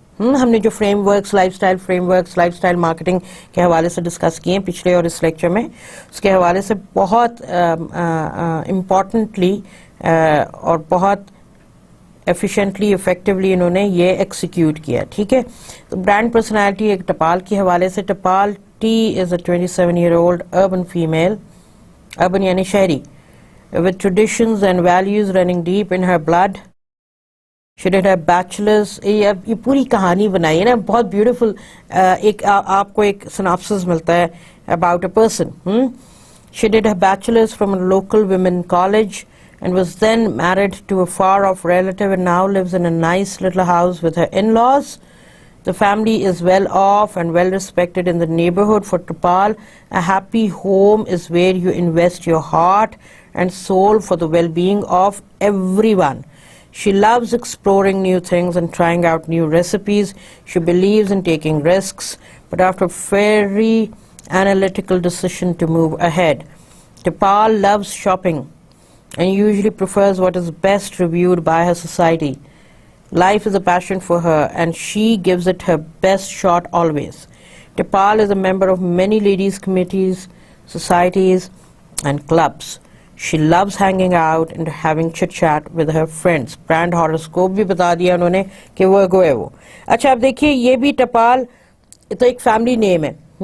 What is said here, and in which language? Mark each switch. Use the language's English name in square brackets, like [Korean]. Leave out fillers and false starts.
[Hindi] हमने जो frameworks, lifestyle marketing के हवाले से डिस्कस किए हैं पिछले और इस लेक्चर में, उसके हवाले से बहुत इम्पॉर्टेंटली और बहुत एफिशिएंटली, इफेक्टिवली इन्होंने ये एक्सिक्यूट किया. ठीक है. तो ब्रांड पर्सनैलिटी एक टपाल के हवाले से, [English] Tapal T is a 27-year-old urban female, urban [Hindi] यानी शहरी, [English] with traditions and values running deep in her blood. She did her bachelor's. [Hindi] ये पूरी कहानी बनाई है ना, बहुत ब्यूटीफुल. एक आपको एक synopsis मिलता है [English] about a person. She did her bachelor's from a local women college and was then married to a far-off relative and now lives in a nice little house with her in-laws. The family is well off and well respected in the neighborhood. For Tupal, a happy home is where you invest your heart and soul for the well-being of everyone. She loves exploring new things and trying out new recipes. She believes in taking risks, but after a very analytical decision to move ahead. Tupal loves shopping and usually prefers what is best reviewed by her society. Life is a passion for her and she gives it her best shot always. Tupal is a member of many ladies' committees, societies and clubs. She loves hanging out and having chit-chat with her friends. [Hindi] Brand horoscope भी बता दिया उन्होंने कि वो है वो. अच्छा, अब देखिए ये भी टपाल तो एक फैमिली नेम है.